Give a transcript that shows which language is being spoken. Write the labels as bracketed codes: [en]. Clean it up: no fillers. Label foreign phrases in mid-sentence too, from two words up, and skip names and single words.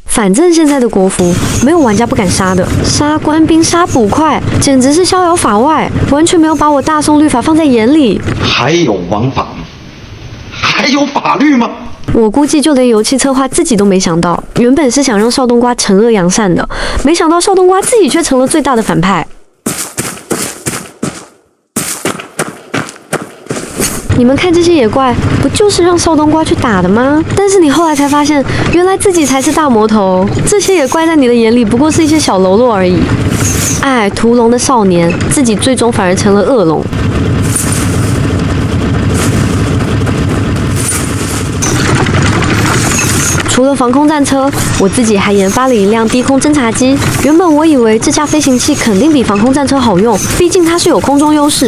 [zh] 反正現在的國服沒有玩家不敢殺的，殺官兵、殺捕快，簡直是逍遙法外，完全沒有把我大宋律法放在眼裡。還有王法嗎？還有法律嗎？我估計就連遊戲策劃自己都沒想到，原本是想讓少冬瓜懲惡揚善的，沒想到少冬瓜自己卻成了最大的反派。你們看這些野怪，不就是讓少冬瓜去打的嗎？但是你後來才發現，原來自己才是大魔頭。這些野怪在你的眼裡不過是一些小嘍囉而已。哎，屠龍的少年，自己最終反而成了惡龍。除了防空戰車，我自己還研發了一輛低空偵察機。原本我以為這架飛行器肯定比防空戰車好用，畢竟它是有空中優勢。